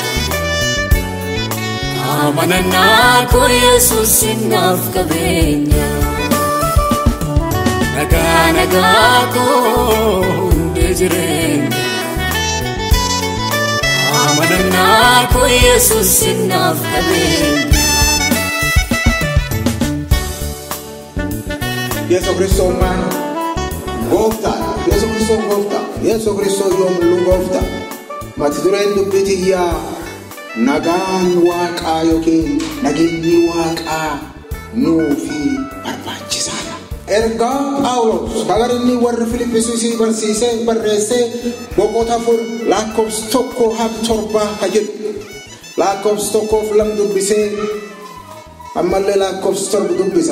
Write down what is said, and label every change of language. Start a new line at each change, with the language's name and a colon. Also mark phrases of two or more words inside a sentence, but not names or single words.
Oromo: amanannaa koo Yesuus naaf qabeenya nagaa koo hundi jireenya amanannaa koo Yesuus naaf qabeenya Yesu Kristo man gofta Yesu Kristo gofta Yesu Kristo yoom lu gofta mati dureen dubbitiyya nagaan waaqaa yookiin nageenyi waaqaa nuufi barbaachisaadha ergaa Phaawulos kagarinni warri Filiphisiisii barsiisee barreessee boqota 4 lakkoofsa 1-7 jedhu lakkoofsa 1 dubbisee ammallee lakkoofsa 7 dubbisa